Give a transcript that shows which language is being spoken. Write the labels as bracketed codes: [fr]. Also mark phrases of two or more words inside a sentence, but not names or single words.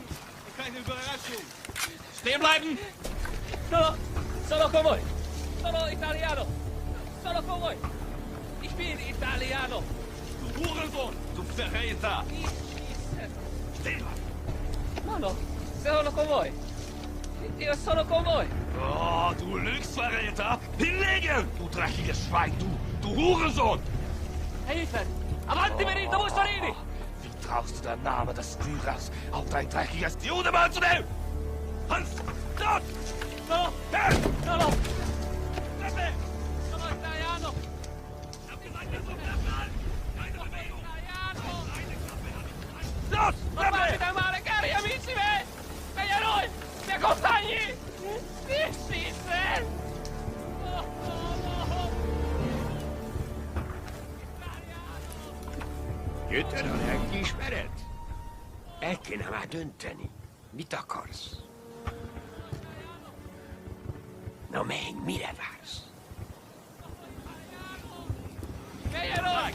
[de] Stehen bleiben! [it] Solo, con voi! Solo, Italiano! Sono con voi! [de] Ich bin Italiano! Du Hurensohn! Du Verräter! [it] No, sono con voi! Io sono con voi! [de] Oh, du Lügsverräter! Hinlegen! Du dreckiges Schwein! Du Hurensohn! Herr Hitler! [it] Avanti Benito Mussolini! [de] Wie traust du der Name des Führers auf dein dreckiges Judemann zu nehmen? Hans! Dort! [it] No! Hey! No, no! Sono italiano! [de] Los! [it] Non farmi male, cari amici miei! Meglio a noi! Mi accompagni! Sì, sì! [hu] Jötted a lelkiismeret? El kéne már dönteni. Mit akarsz? Na menj, mire vársz? [it] Meglio a noi!